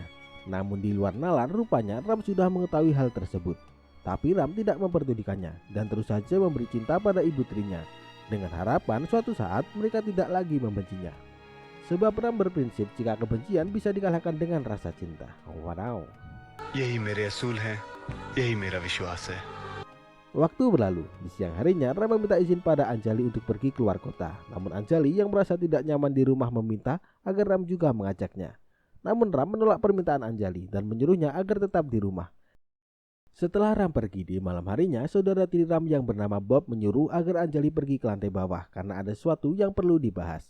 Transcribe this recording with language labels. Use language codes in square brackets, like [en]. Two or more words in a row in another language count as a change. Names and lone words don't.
[id] Namun di luar nalar, rupanya Ram sudah mengetahui hal tersebut. Tapi Ram tidak memperdulikannya dan terus saja memberi cinta pada ibu tirinya, dengan harapan suatu saat mereka tidak lagi membencinya. Sebab Ram berprinsip jika kebencian bisa dikalahkan dengan rasa cinta. Wow. [hi] यही मेरे असूल हैं, यही मेरा विश्वास है. [id] Waktu berlalu, di siang harinya Ram meminta izin pada Anjali untuk pergi keluar kota. Namun Anjali yang merasa tidak nyaman di rumah meminta agar Ram juga mengajaknya. Namun Ram menolak permintaan Anjali dan menyuruhnya agar tetap di rumah. Setelah Ram pergi, di malam harinya saudara tiri Ram yang bernama Bob menyuruh agar Anjali pergi ke lantai bawah karena ada sesuatu yang perlu dibahas.